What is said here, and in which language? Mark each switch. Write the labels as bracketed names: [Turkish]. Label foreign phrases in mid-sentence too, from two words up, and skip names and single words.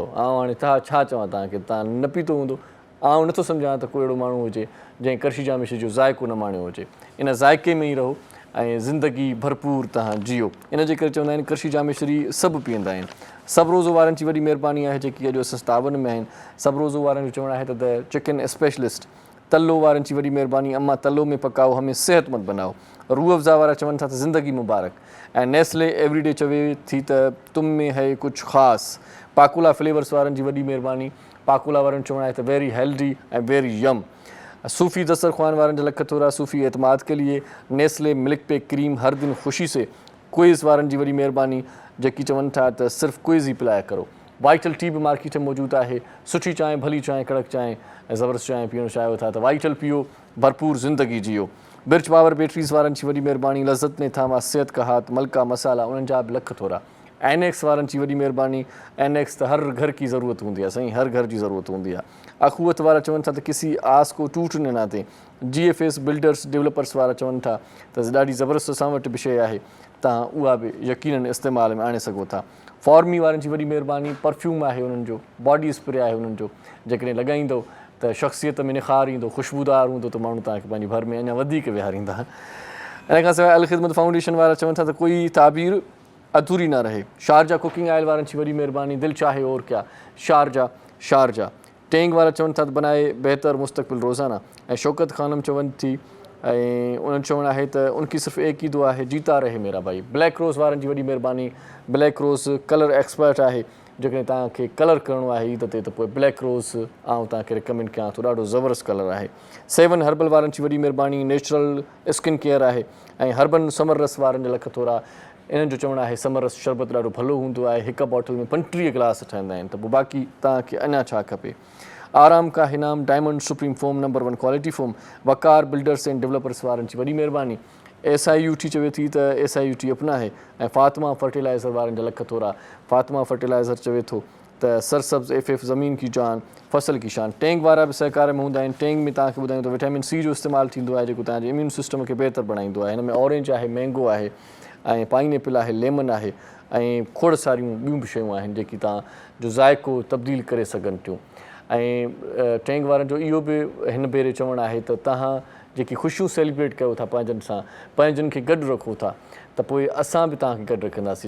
[Sindhi] हाणे छा चवां तव्हांखे, तव्हां न पीतो हूंदो। नथो सम्झां त कोई अहिड़ो माण्हू हुजे जंहिं करशी जामे श्री जो ज़ाइक़ो न माणियो हुजे। इन ज़ाइक़े में ई रहो ऐं ज़िंदगी भरपूर तव्हां जियो। इन जे करे चवंदा आहिनि करशी जामे श्री सभु पीअंदा आहिनि। सभु रोज़ो वारनि जी वॾी महिरबानी आहे जेकी अॼु असां तावनि में आहिनि। सभु रोज़ो वारनि जो चवणु आहे त द चिकन स्पेशलिस्ट, तलो वारनि जी वॾी महिरबानी, [Urdu] अम्मा तलो में पकाओ, हमें सेहतमंद बनाओ। [Sindhi] रूह अफ़ज़ा वारा चवनि था त ज़िंदगी मुबारक। ऐं नेस्ले एवरीडे चवे थी त [Urdu] तुम में है कुझु ख़ासि। [Sindhi] पाकुला फ्लेवर्स वारनि जी वॾी महिरबानी। पाकुला वारनि चवणु आहे त [English] very healthy [Sindhi] ऐं [English] very yum. [Sindhi] सूफ़ी दस्तरख़्वान वारनि जा लख थोरा, [Urdu] सूफ़ी एतमाद के लिए, नेस्ले मिल्क पे क्रीम हर दिन ख़ुशी से। [Sindhi] क्विज़ वारनि जी वॾी महिरबानी जेकी चवनि था त सिर्फ़ु क्विज़ ई पिलाए करो। वाइटल टी बि मार्केट में मौजूदु आहे। सुठी चांहि, भली चांहि, कड़क चांहि ऐं ज़बरदस्त चांहि पीअणु चाहियो था त वाइटल पीओ, भरपूर ज़िंदगी जियो। बिर्च पावर बैटरीज़ वारनि जी वॾी महिरबानी। [Urdu] लज़त ने थामा, सिहत का हाथ, मलका मसाला, [Sindhi] उन्हनि जा बि लख थोरा। एनेक्स वारनि जी वॾी महिरबानी। एनेक्स त [Urdu] हर घर की ज़रूरत [Sindhi] हूंदी आहे साईं, हर घर जी ज़रूरत हूंदी आहे। अखुवत वारा चवनि था त [Urdu] किसी आस को टूटने न दें। [Sindhi] GFS बिल्डर्स डेवलपर्स वारा चवनि था त ॾाढी ज़बरदस्त असां वटि बि शइ आहे, तव्हां उहा बि यकीनन इस्तेमाल में आणे सघो था। फॉर्मी वारनि जी वॾी महिरबानी। परफ्यूम आहे उन्हनि जो, बॉडी स्प्रे आहे उन्हनि जो, जेकॾहिं लॻाईंदो त शख़्सियत में निखार ईंदो, ख़ुशबूदार हूंदो त माण्हू तव्हांखे पंहिंजे घर में अञा वधीक विहारींदा। इन खां सवाइ अल ख़िदमत फाउंडेशन वारा चवनि था त [Urdu] कोई ताबीर अधूरी न रहे। [Sindhi] शारजा कुकिंग ऑयल वारनि जी वॾी महिरबानी। [Urdu] दिलि चाहे और क्या, [Sindhi] शारजा। टेंग वारा चवनि था त [Urdu] बनाए बेहतर मुस्तक़बिल रोज़ाना। [Sindhi] ऐं शौकत ख़ानम चवनि थी ऐं उन्हनि चवणु आहे त [Urdu] उनकी सिर्फ़ु एक ही दुआ है, जीता रहे मेरा भाई। [Sindhi] ब्लैक रोज़ वारनि जी वॾी महिरबानी। ब्लैक रोज़ [English] colour expert [Sindhi] आहे, जेकॾहिं तव्हांखे कलर करिणो आहे ईद ते त पोइ ब्लैक रोज़ तव्हांखे रिकमेंड कयां थो, ॾाढो ज़बरदस्त कलर आहे। 7 हर्बल वारनि जी वॾी महिरबानी। [English] natural skin care आहे। [Sindhi] ऐं हर्बन समर रस वारनि जा लख थोरा। इन्हनि जो चवणु आहे समर रस शरबत ॾाढो भलो हूंदो आहे, हिकु बॉटल में 35 गिलास ठहंदा आहिनि, त पोइ बाक़ी तव्हांखे अञा छा खपे। [Urdu] आराम का हिनाम डायमंड सुप्रीम फोम [English] number 1 quality foam. [Sindhi] वकार बिल्डर्स एंड डेवलपर्स वारनि जी वॾी महिरबानी। SIUT चवे थी त SIUT [Urdu] अपना है। [Sindhi] ऐं फातिमा फर्टिलाइज़र वारनि जा लख थोरा। [Urdu] फातिमा फर्टिलाइज़र [Sindhi] चवे थो त [Urdu] सरसब्ज़ FF ज़मीन की जान, फसल की शान। [Sindhi] टेंग वारा बि सहकार में हूंदा आहिनि। टेंग में तव्हांखे ॿुधायूं त विटामिन C जो इस्तेमालु थींदो आहे, जेको तव्हांजे [English] immune system [Sindhi] खे बहितर बणाईंदो आहे। हिन में ऑरेंज आहे, मैंगो आहे ऐं पाइनएप्पल आहे, लेमन आहे ऐं खोड़ सारियूं ॿियूं बि शयूं आहिनि जेकी तव्हांजो ज़ाइक़ो तब्दील करे सघनि थियूं। ऐं टेंग वारनि जो इहो बि हिन भेरे चवणु आहे त तव्हां जेकी ख़ुशियूं सेलिब्रेट कयो था पंहिंजनि सां, पंहिंजनि खे गॾु रखो था, त पोइ असां बि तव्हांखे गॾु रखंदासीं।